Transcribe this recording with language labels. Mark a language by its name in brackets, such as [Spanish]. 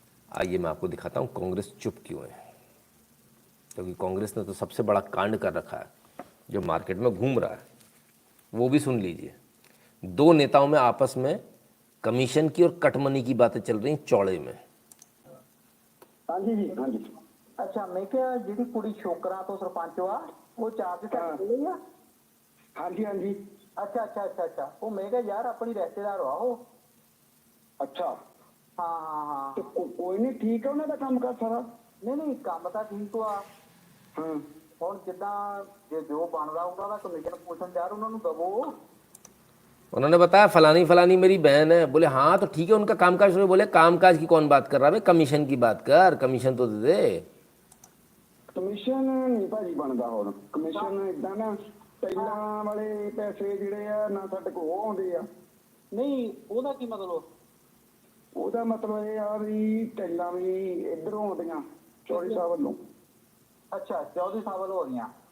[Hindi] आइए मैं आपको दिखाता हूँ कांग्रेस चुप क्यों है। क्योंकि कांग्रेस ने तो सबसे बड़ा कांड कर रखा है जो मार्केट में घूम रहा है, वो भी सुन लीजिए। दो नेताओं में आपस में कमीशन की और कटमनी की बातें चल रही चौड़े में। हाँ जी हाँ जी। [Punjabi] ਅੱਛਾ ਮੈਂ ਕਿਹਾ ਜਿਹੜੀ ਕੁੜੀ ਸ਼ੋਕਰਾਂ ਤੋਂ ਸਰਪੰਚ ਆ ਉਹ ਚਾਰਜ ਕਰ ਰਹੀ ਆ। [Hindi] हाँ जी हाँ जी। [Punjabi] ਅੱਛਾ ਉਹ ਮੈਂ ਕਿਹਾ ਯਾਰ ਆਪਣੀ ਰਿਸ਼ਤੇਦਾਰ ਆ ਉਹ। [Hindi] अच्छा [Punjabi] ਹਾਂ [Hindi] तो कोई नहीं, ठीक है उन्होंने का काम कर सारा। [Punjabi] ਨਹੀਂ ਕੰਮ ਤਾਂ ਠੀਕ ਆ। [Hindi] हाँ [Punjabi] ਹੁਣ ਜਿੱਦਾਂ ਜੇ ਜੋ ਬਣਦਾ ਉਹਨਾਂ ਦਾ ਕਮਿਸ਼ਨ ਪੁੱਛਣ ਯਾਰ ਉਹਨਾਂ ਨੂੰ ਦਵੋ। [Hindi] उन्होंने बताया फलानी फलानी मेरी बहन है। बोले हाँ तो ठीक है, उनका कामकाज शुरू। बोले कामकाज की कौन बात कर रहा है, कमीशन की बात कर, कमीशन तो दे दे। [Punjabi] ਕਮਿਸ਼ਨ ਨਹੀਂ ਭਾਜੀ ਬਣਦਾ ਹੁਣ। ਕਮਿਸ਼ਨ ਇਦਾਂ ਨਾ ਪਹਿਲਾਂ ਵਾਲੇ ਪੈਸੇ ਜਿਹੜੇ ਆ ਨਾ ਸਾਡੇ ਕੋਲ ਉਹ ਆਉਂਦੇ ਆ। ਨਹੀਂ ਉਹਦਾ ਕੀ ਮਤਲਬ? ਉਹਦਾ ਮਤਲਬ ਇਹ ਆ ਵੀ ਟੈਲਾਂ ਵੀ ਇਧਰੋਂ ਆਉਂਦੀਆਂ ਚੌੜੀ ਸਾਹਿਬ ਵੱਲੋਂ। ਅੱਛਾ ਚੌਧਰੀ ਸਾਹਿਬ ਵੱਲੋਂ ਹੋ ਗਈਆਂ।